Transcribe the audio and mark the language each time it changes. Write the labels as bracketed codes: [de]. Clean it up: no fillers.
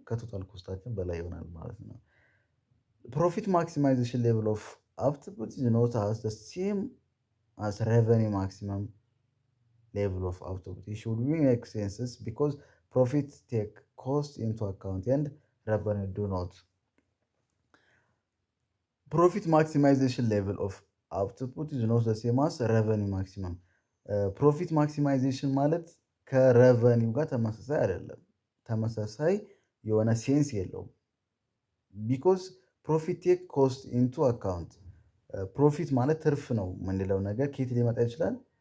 [am] ከቶታል ኮስታችን በላይ ይሆናል ማለት ነው። [en] ፕሮፊት ማክሲማይዜሽን ሌቭል ኦፍ አውትፑት ኢዝ ኖት አስ ዘ ሴም አስ ረቨኒ ማክሲመም ሌቭል ኦፍ አውትፑት። ኢት ሹድ ሜክ ሴንስ ቢኮዝ profit take cost into account and revenue do not. Profit maximization level of output is not the same as revenue maximum. [am] Profit maximization ማለት ከረቨኒው ጋር ተመሳሳይ አይደለም። ተመሳሳይ የሆነ ሴንስ የለውም። [en] ቢኮዝ ፕሮፊት ቴክ ኮስት ኢንቱ አካውንት። [am] ፕሮፊት ማለት ትርፍ ነው የምንለው ነገር ከየት ሊመጣ ይችላል?